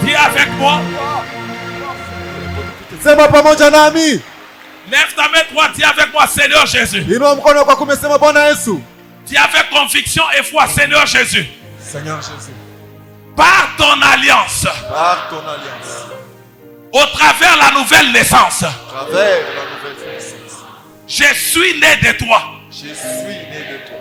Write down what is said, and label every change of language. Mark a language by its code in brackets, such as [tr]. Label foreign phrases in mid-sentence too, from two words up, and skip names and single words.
[fr] avec moi. [sw] Sema pamoja nami. [fr] Lève ta main droite, dis avec moi, Seigneur Jésus. [sw] Inua mkono kwa kumesema Bwana Yesu. [fr] Dis avec conviction et foi, Seigneur Jésus. Seigneur Jésus. Par ton alliance, Par ton alliance. au travers la nouvelle naissance, À travers la nouvelle naissance. je suis né de toi. Je suis né de toi.